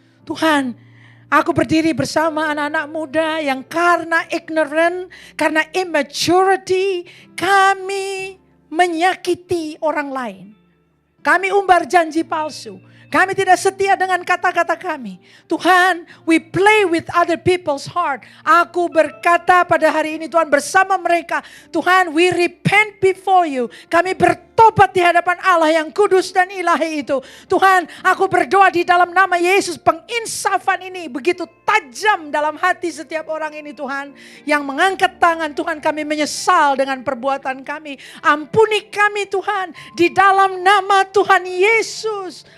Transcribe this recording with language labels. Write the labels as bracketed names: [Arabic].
[Indonesian] Tuhan, aku berdiri bersama anak-anak muda yang karena ignorant, karena immaturity, kami menyakiti orang lain. Kami umbar janji palsu. Kami tidak setia dengan kata-kata kami. [English] Tuhan, we play with other people's heart. [Indonesian] Aku berkata pada hari ini Tuhan bersama mereka. [English] Tuhan, we repent before you. [Indonesian] Kami bertobat di hadapan Allah yang kudus dan ilahi itu. Tuhan, aku berdoa di dalam nama Yesus. Penginsafan ini begitu tajam dalam hati setiap orang ini Tuhan. Yang mengangkat tangan Tuhan, kami menyesal dengan perbuatan kami. Ampuni kami Tuhan. Di dalam nama Tuhan Yesus.